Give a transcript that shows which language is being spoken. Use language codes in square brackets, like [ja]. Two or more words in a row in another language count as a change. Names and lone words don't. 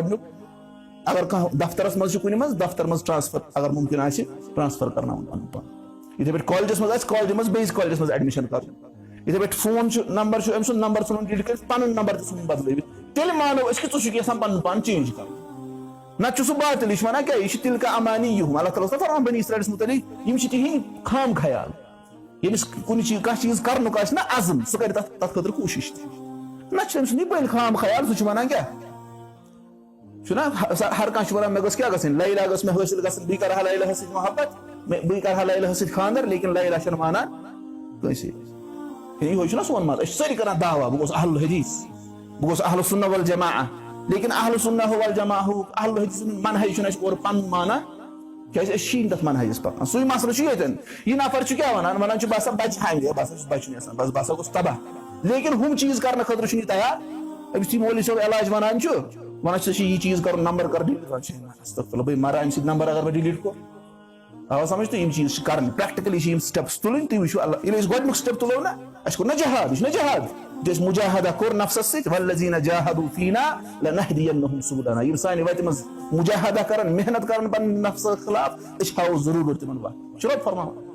[ks] گۄڈٕنیُک اگر کانٛہہ دفترس منٛز چھُ کُنہِ منٛز دفتر منٛز ٹرانسفر اگر مُمکِن آسہِ ٹرانسفر کرناوُن پنُن پان یِتھٕے پٲٹھۍ کالجس منٛز آسہِ کالجہِ منٛز بیٚیِس کالجس منٛز ایڈمِشن کرُن یِتھٕے پٲٹھۍ فون چھُ نمبر چھُ أمۍ سُنٛد نمبر ژھُنُن ڈِلیٖٹ کٔرِتھ پنُن نمبر تہِ ژھُنُن بدلٲوِتھ تیٚلہِ مانو أسۍ کہِ ژٕ چھُکھ یژھان پنُن پان چینج کرُن نتہٕ چھُ سُہ باطل یہِ چھُ ونان کیٛاہ یہِ چھُ [ar] تِلکا امانی یِہُم [ks] اللہ تعالیٰ اوس نہ فرماوان بنی اسرایلس مُتعلِق یِم چھِ تِہنٛدۍ خام خیال ییٚمِس کُنہِ چیٖز کانٛہہ چیٖز کرنُک آسہِ نہ عزم سُہ کرِ تتھ خٲطرٕ کوٗشش تہِ نتہٕ چھُ أمۍ سُنٛد یہِ بٔلۍ خام خیال سُہ چھُ ونان کیٛاہ چھُنہ ہر کانٛہہ چھُ ونان مےٚ گٔژھ کیٛاہ گژھٕنۍ لیلا گٔژھ مےٚ حٲصِل گژھٕنۍ بہٕ کرٕ ہا لیلاہس سۭتۍ محبت بہٕ کرٕ ہا لیلاہس سۭتۍ خانٛدر لیکن لیلا چھنہٕ مانان کٲنٛسے یِہوے چھُنہ سون مت أسۍ چھِ سٲری کران دعوا بہٕ گوٚژھ اہل الحدیث بہٕ گوٚژھ اہل السنہ والجماع لیکن اہل السنہ والجماع اہل الحدیث منہج چھُنہٕ اَسہِ اورٕ پنُن مانان کیازِ أسۍ چھِی نہٕ تتھ منہجس پکان سُے مسلہٕ چھُ ییٚتٮ۪ن یہِ نفر چھُ کیٛاہ ونان چھُ بہٕ ہسا بچہٕ ہاے بہٕ ہسا چھُس بچُن یژھان بس بہٕ ہسا گوٚژھ تباہ لیکن ہُم چیٖز کرنہٕ خٲطرٕ چھُنہٕ یہِ تیار أمِس یُتھُے مولوی صٲب علاج ونان چھُ ونان چھِ یہِ چیٖز کرُن نمبر کر ڈِلیٖٹ بہٕ مرٕ اَمہِ سۭتۍ نمبر اگر بہٕ ڈِلیٖٹ کوٚر آو سمجھ تہٕ یِم چیٖز چھِ کرٕنۍ پریکٹِکلی چھِ یِم سٹیپٕس تُلٕنۍ تُہۍ وٕچھِو اللہ ییٚلہِ أسۍ گۄڈٕنیُک سٹیپ تُلو نہ اَسہِ کوٚر نہ جہاد یہِ چھُنہ جہاد ییٚلہِ أسۍ مُجاہدہ کوٚر نفسس سۭتۍ [ar] والذیٖنَ جاہدوٗ فیٖنا لنہدینَہُم سُبُلَنَا [ks] یِم سانہِ وَتہِ منٛز مُجاہدہ کرن محنت کرن پنٕنۍ نفسس خٕلاف أسۍ ہاوو ضروٗر تِمن وَتھ چھُ رۄب فرماوان